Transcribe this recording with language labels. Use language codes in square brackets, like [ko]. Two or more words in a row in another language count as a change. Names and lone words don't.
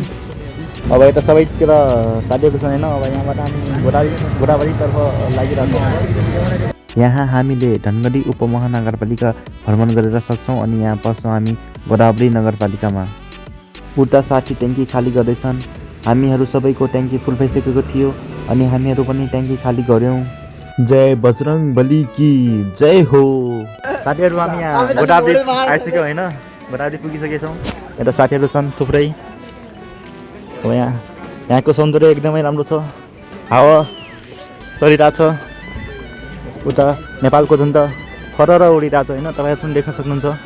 [ne] अब यता सबैतिर साथीहरू छन् होइन। अब यहाँबाट हामी गोदावरीतर्फ लागिरहेको छौँ। यहाँ हामीले धनगढी उपमहानगरपालिका भ्रमण गरेर सक्छौँ अनि यहाँ पस्छौँ हामी गोदावरी नगरपालिकामा। उता साठी ट्याङ्की खाली गर्दैछन्। हामीहरू सबैको ट्याङ्की फुल भइसकेको थियो अनि हामीहरू पनि ट्याङ्की खाली गऱ्यौँ। [hi] जय बजरङ बली की जय हो। [ne] साथीहरू हामी यहाँ गोदावरी आइसक्यौँ होइन। गोदावरी पुगिसकेछौँ। यता साथीहरू छन् थुप्रै। अब यहाँको सौन्दर्य एकदमै राम्रो छ। हावा चलिरहेछ। उता नेपालको झन्डा फरर उडिरहेछ होइन, तपाईँहरू पनि देख्न सक्नुहुन्छ।